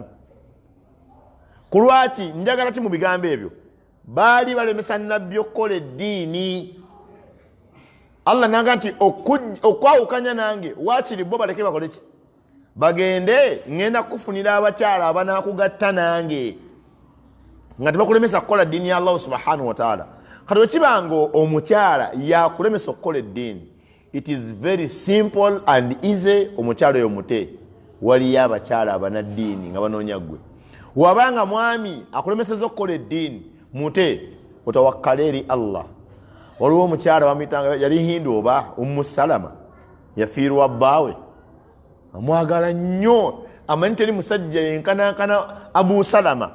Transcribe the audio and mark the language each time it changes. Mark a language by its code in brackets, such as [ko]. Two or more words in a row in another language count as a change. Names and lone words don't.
[lg] Ku lwaki njagala ti mu bigambo ebyo baali balemesa nabbi okukola eddiini. Allah nanga nti okwawukanya nange waakiri bo baleke bakole ki? Bagende, ngenda kufunira abakyala abanaakugatta nange, nga tebakulemesa kukola ddiini ya Allah [ar] سبحانه وتعالى. [lg] Kati wekibanga omukyala yakulemesa okukola eddiini, [en] it is very simple and easy. [lg] Omukyala oyo mute, waliyo abakyala abanaddiini nga banoonya ggwe. Wabanga mwami akulemeseza okukola eddiini, mute otawakkala eri Allah. Waliwo omukyala bamuyitanga, yali Hindu oba Ummu Salama, yafiirwa bbaawe, amwagala nnyo, amanyi teri musajja yenkanankana Abu Salama.